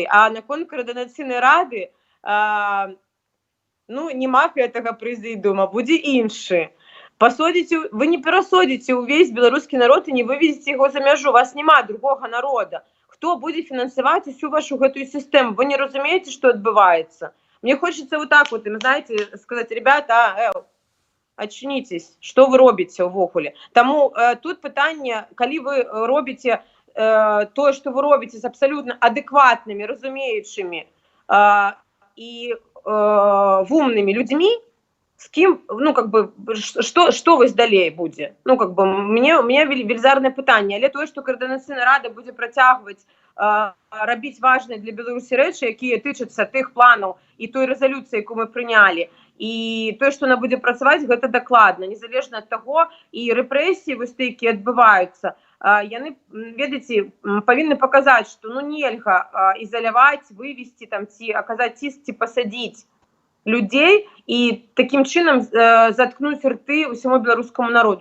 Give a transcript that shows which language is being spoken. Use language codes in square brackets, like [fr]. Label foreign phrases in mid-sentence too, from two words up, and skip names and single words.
[be] А наконт каардынацыйнай рады, ну, няма гэтага прэзідыума, будзе іншы. Пасадзіце, вы не перасадзіце ўвесь беларускі народ і не вывезеце яго за мяжу, у вас няма другога народа. Хто будзе фінансаваць усю вашу гэтую сістэму? Вы не разумееце, што адбываецца? [ru] Мне хочется вот так вот, знаете, сказать, ребята, очнитесь, что [be] вы робите увогуле. Тому тут пытанне, калі вы робите [ru] то, что вы робите с абсолютно адекватными, разумеючими и умными людьми, с кем, ну, как бы, что [be] вось далей будзе? Ну, [ru] как бы, у меня [be] велізарнае пытанне, але тое, што каардынацыйная рада будзе працягваць рабіць важныя для Беларусі рэчы, якія тычацца тых планаў і той рэзалюцыі, якую мы прынялі, і тое, што она будзе працаваць, гэта дакладна, незалежна ад таго, і рэпрэсіі вось якія адбываюцца, яны, ведаеце, павінны паказаць, што ну нельга ізаляваць, вывесці там ці аказаць ціск, ці пасадзіць людзей і такім чынам заткнуць рты ўсяму беларускаму народу.